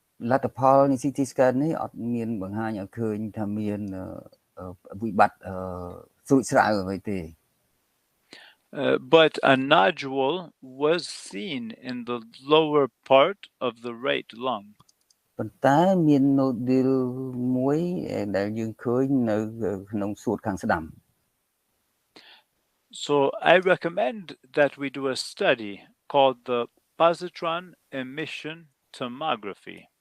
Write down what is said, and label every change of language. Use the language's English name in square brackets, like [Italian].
[Khmer] លទ្ធផលនៃ CT scan នេះអត់មានបង្ហាញឲ្យឃើញថាមានវិបត្តិស្រួចស្រាវអ្វីទេ [English] but a nodule was seen in the lower part of the right lung. [Khmer] ប៉ុន្តែមាន nodule មួយដែលយើងឃើញនៅក្នុងសួតខាងស្ដាំ [English] So I recommend that we do a study called the positron emission tomography.